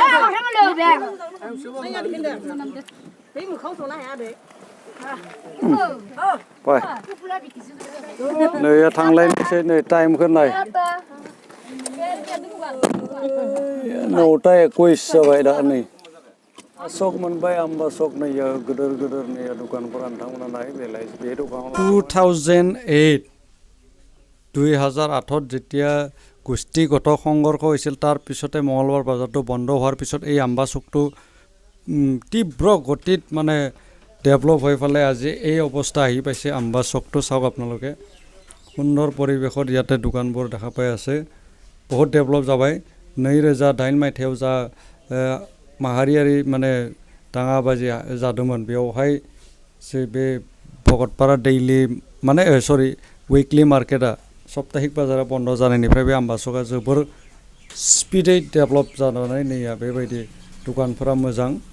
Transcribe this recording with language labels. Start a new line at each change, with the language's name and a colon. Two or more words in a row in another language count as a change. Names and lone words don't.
Bodo: नै थांलायनोसै नै टाइमखौ नाय 9टा 21 जाबाय दा नै सक मोनबाय आम्बा सक नैया गोदोर नैया दखानफोरा नोंथांमोना नाय बेलाय बे दखानाव
Assamese: 2008 যেতিয়া গোষ্ঠী গঠক সংঘৰ্ষ হৈছিল তাৰ পিছতে মঙ্গলবাৰ বজাৰটো বন্ধ হোৱাৰ পিছত এই আম্বা চকটো তীব্ৰ গতিত মানে ডেভেলপ হৈ ফালে আজি এই অৱস্থা আহি পাইছে আম্বা চকটো চাওক আপোনালোকে সুন্দৰ পৰিৱেশত ইয়াতে দোকানবোৰ দেখা পাই আছে বহুত ডেভেলপ
Bodo: जाबाय 2008 मायथाइयाव जा माहारियारि माने दाङाबाजि जादोंमोन बेवहाय जे बे भकतपारा दैलि माने सरि उइकलि मार्केटा सप्ताहिक बाजारा बन्द जानायनिफ्राय बे आम्बा चकआ जोबोर स्पिडै डेभेलप जानानै नैया बेबायदि दखानफोरा मोजां